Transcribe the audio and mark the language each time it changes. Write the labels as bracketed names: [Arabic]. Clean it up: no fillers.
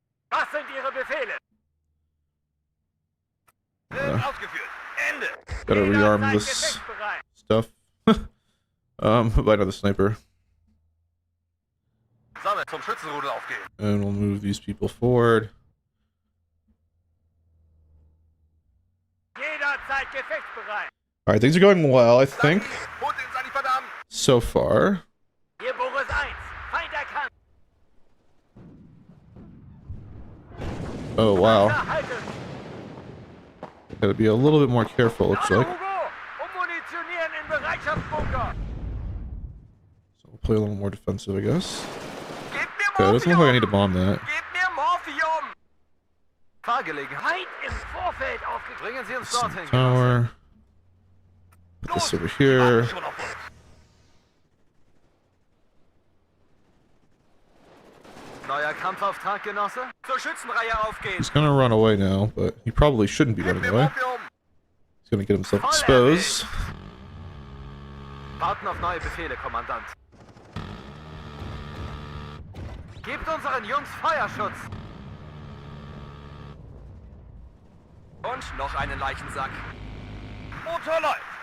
[German] Was sind Ihre Befehle? Ausgeführt. Ende. [English] Gotta rearm this stuff. By another sniper. [German] Sammel zum Schützenrudel aufgehen. [English] And we'll move these people forward. [German] Jederzeit gefechtsbereit. [English] Alright, things are going well, I think. [German] Holt den Sani, verdammt. [English] So far. [German] Hier Boris 1, Feind erkannt. [English] Oh, wow. [German] Halten. [English] Gotta be a little bit more careful, looks like. [German] Munitionieren in Bereitschaftsbunker. [English] So we'll play a little more defensive, I guess. [German] Gib mir [English] Okay, doesn't look like I need to bomb that. [German] Gib mir Morphium. Fahrgelegenheit im Vorfeld aufgegeben. Bringen Sie uns dorthin. [English] Tower. Put this over here. [German] Neuer Kampfauftrag, Genosse. Zur Schützenreihe aufgehen. [English] He's gonna run away now, but he probably shouldn't be running away. He's gonna get himself exposed. [German] Warten auf neue Befehle, Kommandant. Gebt unseren Jungs Feuerschutz. Und noch einen Leichensack. Motor läuft.